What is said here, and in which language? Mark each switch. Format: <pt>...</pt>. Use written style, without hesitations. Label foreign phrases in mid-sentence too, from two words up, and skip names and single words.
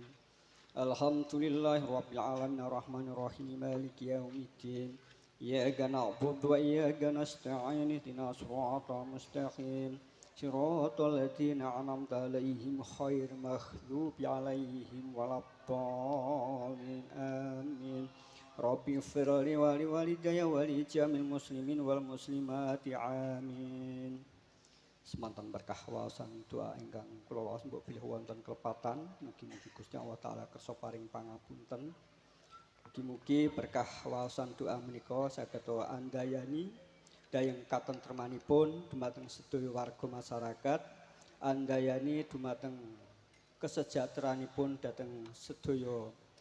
<ar>الحمد لله رب العالمين الرحمن الرحيم مالك يوم الدين. إياك نعبد وإياك نستعين اهدنا الصراط المستقيم. صراط الذين أنعمت عليهم غير المغضوب عليهم ولا الضالين. Amin. رب اغفر لي ولوالدي ولجميع المسلمين والمسلمات. Amin.</ar> <jv>Semanten berkah waosan doa ingkang kula waos mbok bilih wonten kelepatan, mugi-mugi Gusti Allah taala kersa paring pangapunten. Mugi-mugi berkah waosan doa menika saged andayani dayeng katentremanipun dumateng sedaya warga masyarakat, andayani dumateng kesejahteranaanipun dhateng sedaya</jv>